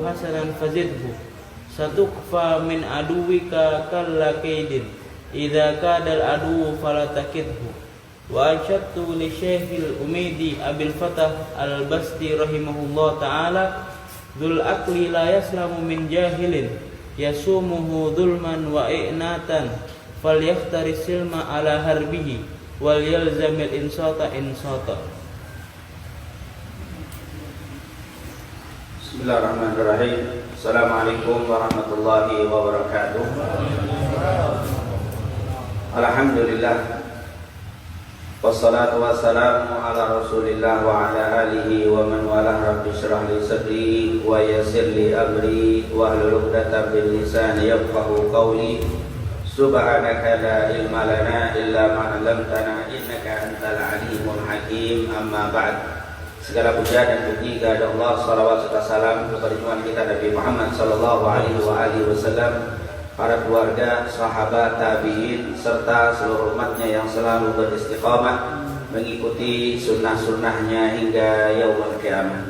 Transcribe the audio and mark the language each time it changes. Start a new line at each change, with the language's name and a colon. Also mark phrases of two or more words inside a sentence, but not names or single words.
Arabic: حسنا فزده تكفى من عدوك كل كيد إذا كاد العدو فلا تكده والشعر للشيخ العميد أبي الفتح البستي رحمه الله تعالى ذو العقل لا يسلم من جاهل يسومه ظلما وإعناتا فليختر السلم على حربه وليلزم الإنصات الإنصات. بسم الله الرحمن الرحيم. السلام عليكم ورحمة الله وبركاته. الحمد لله. والصلاة والسلام على رسول الله وعلى آله ومن والاه. رب اشرح لي صدري ويسر لي أمري واحلل عقدة من لساني يفقهوا قولي. سبحانك لا علم لنا إلا ما علمتنا إنك أنت العليم الحكيم. أما بعد.
Malay: Segala puja dan puji kepada Allah, salawat serta salam kepada junjungan kita Nabi Muhammad
Arabic: صلى الله عليه وسلم,
Malay: para keluarga, sahabat, tabi'in serta seluruh umatnya yang selalu beristiqamah mengikuti sunnah-sunnahnya hingga
Arabic: يوم القيامة.